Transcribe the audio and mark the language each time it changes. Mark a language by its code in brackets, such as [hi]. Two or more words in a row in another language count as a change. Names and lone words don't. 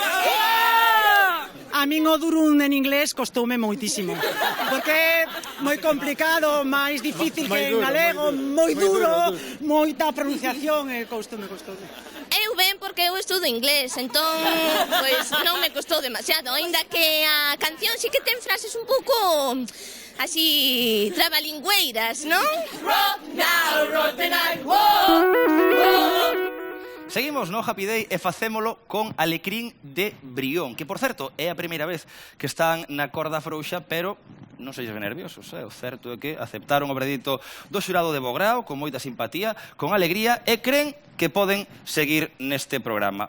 [gl] A min o durum en inglés costoume moitísimo, porque é moi complicado, máis difícil que en galego, moi duro, moita pronunciación, e costoume. Eu ben porque eu estudo inglés, entón, pois non me costou demasiado, ainda que a canción sí que ten frases un pouco así trabalingüeiras, non? [en] Rock now, rock the night, whoa. [gl] Seguimos no Happy Day e facémolo con Alecrín de Brión, que, por certo, é a primeira vez que están na corda frouxa, pero non se ven nerviosos, O certo é que aceptaron o veredicto do xurado de bo grao, con moita simpatía, con alegría, e creen que poden seguir neste programa.